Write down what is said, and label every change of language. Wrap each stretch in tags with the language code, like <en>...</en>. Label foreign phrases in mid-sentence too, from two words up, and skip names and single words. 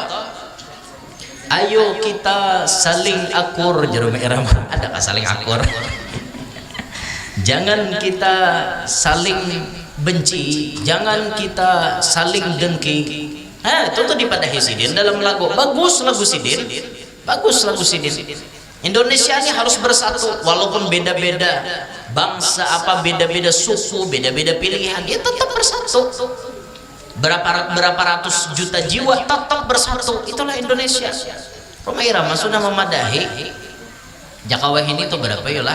<id>Ayo kita saling akur Roma Irama. Adakah saling akur? Jangan kita saling benci, jangan kita saling dengki. Itu tuh dipadahi Sidin dalam lagu. Bagus lagu Sidin. Bagus lagu Sidin. Indonesia ini harus bersatu walaupun beda-beda bangsa apa beda-beda suku, beda-beda pilihan, dia tetap bersatu. Berapa ratus juta jiwa tetap bersatu. Itulah Indonesia. Roma Irama sudah memadahi. Jakawah ini tuh berapa ya lah?</id>